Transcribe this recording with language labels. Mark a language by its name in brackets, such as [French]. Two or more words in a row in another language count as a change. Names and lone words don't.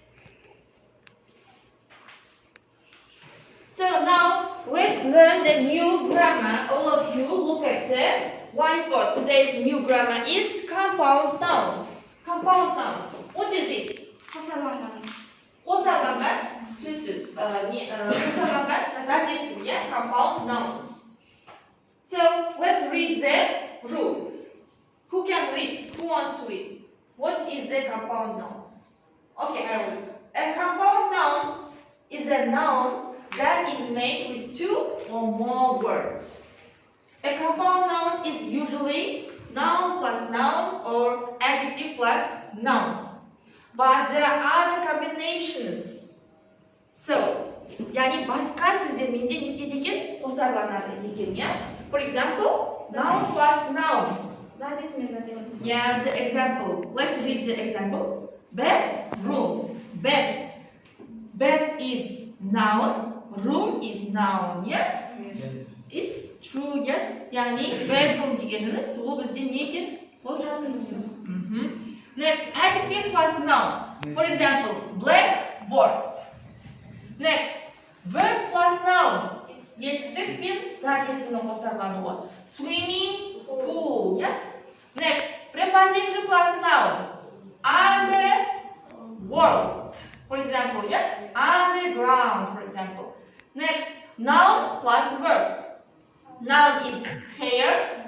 [English] So now let's learn the new grammar. All of you look at the whiteboard. Today's new grammar is compound nouns. Compound nouns. What is it? [Kazakh] Қосарланған. Қосарланған сөзсіз қосарланған зат есім, [English] yeah? Compound nouns. So let's read the rule. Who can read? Who wants to read? What is the compound noun? Okay, I will. A compound noun is a noun that is made with two or more words. A compound noun is usually noun plus noun or adjective plus noun. But there are other combinations. So, [Kazakh] yani басқа сөздермен де не істейді екен? Қосарланады екен, [English] yeah? For example, noun plus noun. Yeah, the example. Let's read the example. Bedroom. Bed. Bed is noun. Room is noun. Yes? Yes. It's true. Yes. [Kazakh] Yani bedroom дегеніміз ол бізде не екен? Қосарланады. [English] Next, adjective plus noun. For example, blackboard. Next, verb plus noun. [Kazakh] Етістік пен зат есімнің қосарлануы. [English] Swimming pool. Yes? Next, preposition plus noun. Underworld. For example, yes? Underground, for example. Next, noun plus verb. Noun is hair.